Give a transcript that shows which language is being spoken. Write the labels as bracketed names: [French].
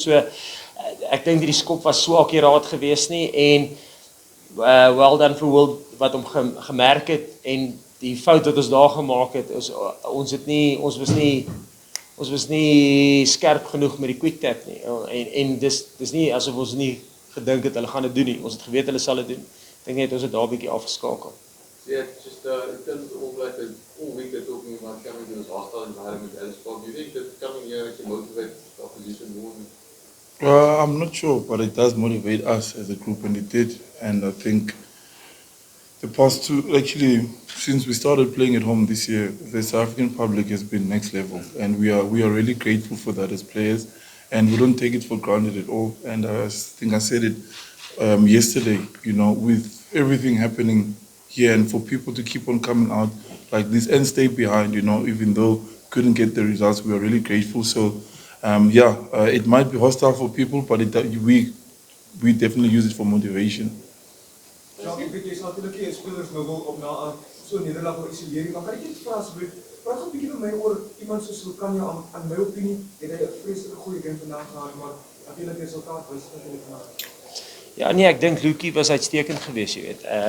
[Afrikaans] So ek dink die skop was so akkuraat geweest nie en well done vir Will wat hom gemerk het en die fout wat ons daar gemaak het is ons was nie skerp genoeg met die quick tap nie en dis nie asof ons nie gedink het hulle gaan dit doen nie. Ons het geweet hulle sal dit doen. Ek dink net ons het daar 'n bietjie afgeskakel. [English] Yeah, just in terms of All Blacks, all week they're talking about coming to this hostile environment at Ellis Park. Do you think that coming here actually motivates the opposition more? I'm not sure, but it does motivate us as a group, and it did. And I think The past two, actually, since we started playing at home this year, the South African public has been next level, and we are really grateful for that as players, and we don't take it for granted at all. And I think I said it yesterday, you know, with everything happening here, and for people to keep on coming out like this and stay behind, you know, even though couldn't get the results, we are really grateful. So, it might be hostile for people, but we definitely use it for motivation. [Afrikaans] Jacques, ek weet jy is natuurlijk nie spelers nou wil op na so 'n nederlaag wil isoleer nie, maar kan ek net vra asseblief, praat gou 'n bietjie met my oor iemand soos Lukanya aan my opinie, het hy 'n vreeslike goeie game vandag gehad, maar natuurlik die resultaat wys natuurlik vandag. Ja, nee, ek dink Lukie was uitstekend geweest, jy weet.